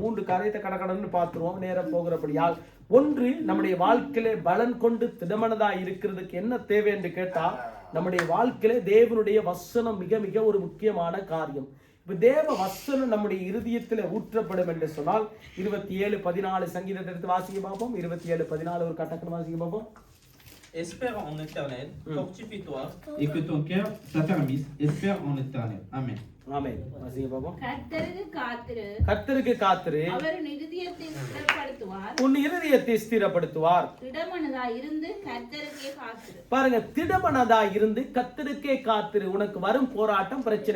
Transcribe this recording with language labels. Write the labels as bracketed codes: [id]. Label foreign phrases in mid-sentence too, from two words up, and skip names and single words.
[ta] 3 காரியத்தை கடன்னு பார்த்துருவோம் நேரம் போகிறபடியால். ஒன்று, நம்முடைய வாழ்க்கையில பலன் கொண்டு திடமனதா இருக்கிறதுக்கு என்ன தேவை என்று கேட்டா, நம்முடைய வாழ்க்கையில தேவனுடைய வசனம் மிக மிக ஒரு முக்கியமான காரியம். இப்ப தேவ வசனம் நம்முடைய இருதயத்துல ஊற்றப்படும் என்று சொன்னால் 27:14 சங்கீதத்தை எடுத்து வாசிக்க பார்ப்போம். 27:14 ஒரு கட்டக்கண வாசிக்க பார்ப்போம். [fr] Espère en l'Éternel, fortifie-toi et que ton cœur s'affermisse. Espère en l'Éternel. Amen. [ta] ஆமென். வாசிங்க பாப்போம். கர்த்தருக்கு காத்திரு, அவர் உன் இருதயத்தை ஸ்திரப்படுத்துவார். உன் இருதயத்தை ஸ்திரப்படுத்துவார். திடமனதாய் இருந்து கர்த்தருக்கே காத்திரு. பாருங்க, திடமனதாய் இருந்து கர்த்தருக்கே காத்திரு. உனக்கு வரும் போராட்டம் பிரச்சனை.